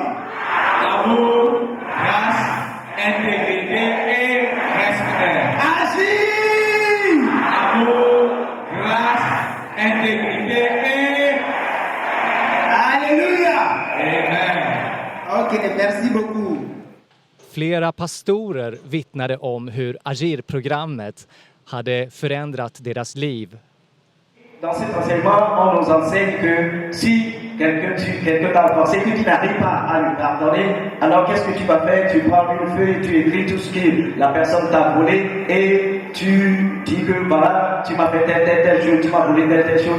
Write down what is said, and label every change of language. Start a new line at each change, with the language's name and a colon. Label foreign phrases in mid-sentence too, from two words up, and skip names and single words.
French: Amour, grâce, intégrité et respect. Agir! Amour, grâce, intégrité et... Alléluia! Amen. Ok, merci beaucoup.
Swedish: Flera pastorer vittnade om hur Agir-programmet hade förändrat deras liv.
French: Dans cet enseignement, on nous enseigne que si quelqu'un t'a offensé, que tu n'arrives pas à lui pardonner, alors qu'est-ce que tu vas faire? Tu prends une feuille, tu écris tout ce que la personne t'a volé et tu dis que voilà, tu m'as fait telle chose, tu m'as volé telle chose.